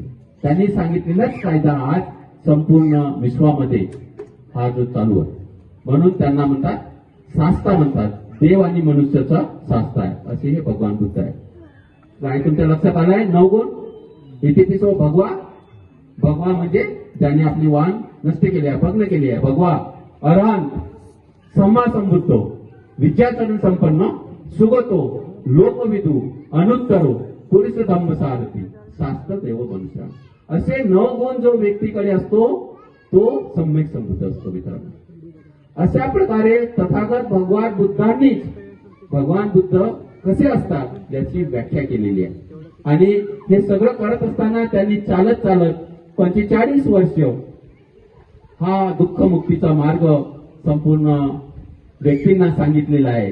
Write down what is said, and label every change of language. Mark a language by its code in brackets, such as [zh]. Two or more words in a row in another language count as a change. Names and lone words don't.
[mr] त्यांनी सांगितलेलाच कायदा आज संपूर्ण विश्वामध्ये हा जो चालू आहे. म्हणून त्यांना म्हणतात शास्ता म्हणतात. देव आणि मनुष्याचा शास्ता आहे असे हे भगवान बुद्ध आहे. काय तुमच्या लक्षात आलंय? 9 गुण. इथे भगवा. भगवा म्हणजे ज्यांनी आपली वाण नष्ट केली आहे, भग्न केली आहे. [pi] भगवा अरहंत, सम्मा संबुद्धो, विद्याचरण संपन्न, सुगतो, लोकविदू, अनुत्तरो, पुरुष धम्म सारथी, शास्त्र देव मनुष्य. [mr] असे 9 गुण जो व्यक्तीकडे असतो तो सम्यक संबुद्ध असतो मित्रांनो. अशा प्रकारे तथागत भगवान बुद्धांनीच भगवान बुद्ध कसे असतात याची व्याख्या केलेली आहे. आणि हे सगळं करत असताना त्यांनी चालत चालत 45 वर्ष हा दुःख मुक्तीचा मार्ग संपूर्ण व्यक्तींना सांगितलेला आहे.